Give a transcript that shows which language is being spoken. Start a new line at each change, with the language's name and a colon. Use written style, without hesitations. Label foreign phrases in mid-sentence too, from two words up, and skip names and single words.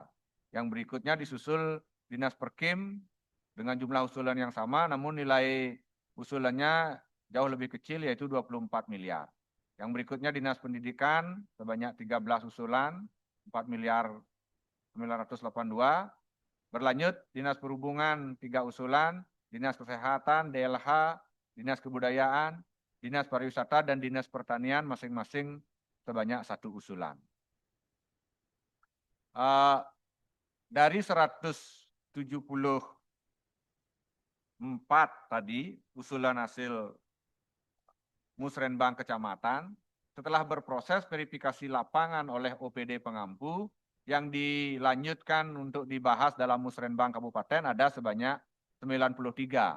Indonesian: Yang berikutnya disusul Dinas Perkim dengan jumlah usulan yang sama, namun nilai usulannya jauh lebih kecil, yaitu 24 miliar. Yang berikutnya Dinas Pendidikan sebanyak 13 usulan, 4 miliar 982. Berlanjut Dinas Perhubungan 3 usulan, Dinas Kesehatan, DLH, Dinas Kebudayaan, Dinas Pariwisata, dan Dinas Pertanian masing-masing sebanyak 1 usulan. Dari 174 tadi usulan hasil musrenbang kecamatan, setelah berproses verifikasi lapangan oleh OPD pengampu, yang dilanjutkan untuk dibahas dalam musrenbang kabupaten ada sebanyak 93.